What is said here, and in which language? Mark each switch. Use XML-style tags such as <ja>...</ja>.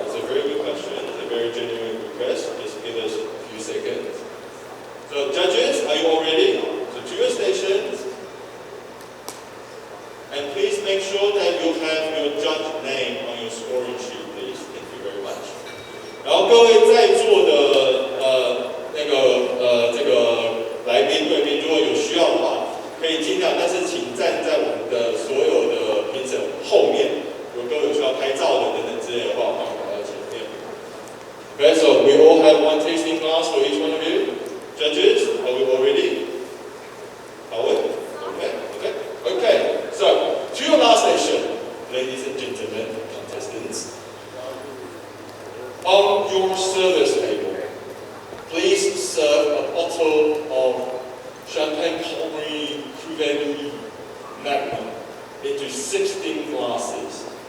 <en>It's a very good question. It's a very genuine request. Just give us a few seconds. So judges, are you all ready? So to your stations. And please make sure that you have your judge name on your scoring sheet, please. Thank you very much.</en> <zh>然后各位在座的这个来宾贵宾，如果有需要的话，可以尽量，但是请站在我们的所有的评审后面。如果各位有需要拍照的等等之类的话，欢迎来到前面。</zh> <en>Okay, so we all have one tasting glass for each one of you. Judges, are we all ready? Howard? Okay. So, to your last station, ladies and gentlemen, contestants. On your service table, please serve a bottle of Champagne Cabernet Cuvée Magnum into 16 glasses.</en>